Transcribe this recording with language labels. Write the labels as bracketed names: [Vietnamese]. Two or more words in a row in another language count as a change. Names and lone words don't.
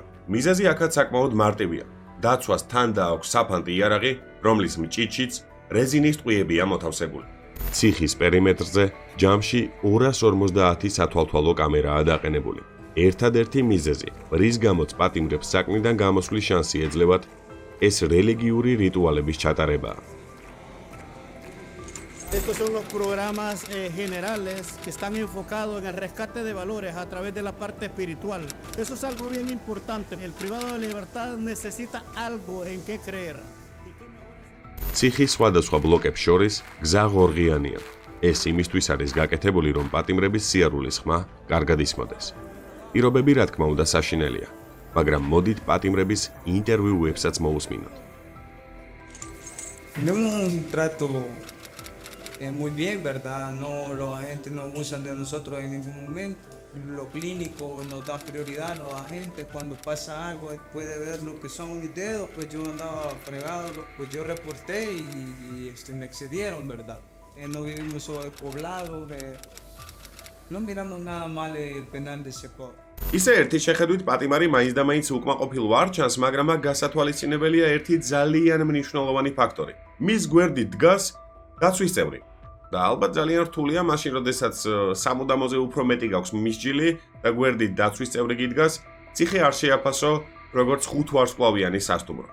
[Georgian] მიზეზი აქაც საკმაოდ მარტივია. დაცვას თან დააქვს საფანტი იარაღი, რომლის მჭიდშიც რეზინის ტყვიებია მოთავსებული. ციხის პერიმეტრზე ჯამში 250 სათვალთვალო კამერაა დაყენებული. ერთადერთი მიზეზი, რის გამოც პატიმრებს საქმიდან გამოსვლის შანსი ეძლევათ, ეს რელიგიური რიტუალების ჩატარებაა. [Spanish] Estos son los programas generales que están enfocados en el rescate de valores a través de la parte espiritual. Eso es algo bien importante. El privado de libertad necesita algo en qué creer. [Georgian] ციხის სხვადასხვა ბლოკებს შორის გზა ღორღიანია. ეს იმისთვის არის გაკეთებული, რომ პატიმრების სიარულის ხმა კარგად ისმოდეს. პირობები რა თქმა უნდა საშინელია, მაგრამ მოდით პატიმრების ინტერვიუებსაც მოусმინოთ. [Spanish] Muy bien, ¿verdad? No, los agentes no abusan de nosotros en ningún momento. Lo clínico nos da prioridad a los agentes. Cuando pasa algo, puede ver lo que son mis dedos, pues yo andaba fregado, pues yo reporté y me excedieron, ¿verdad? No vivimos sobrepoblados, no miramos nada mal el penal de Secor. [Georgian] ისე ერთი შეხედვით პატიმარი მაინც და მაინც უკმაყოფილ არ ჩანს, მაგრამ აქ გასათვალისწინებელია ერთი ძალიან მნიშვნელოვანი ფაქტორი. მის გვერდით დგას დაცვის წევრი. და ალბათ ძალიან რთულია მაშინ, როდესაც სამუდამოზე უფრო მეტი გაქვს მისჯილი და გვერდით დაცვის წევრი გიდგას, ციხე არ შეაფასო როგორც 5 ვარსკვლავიანი სასტუმრო.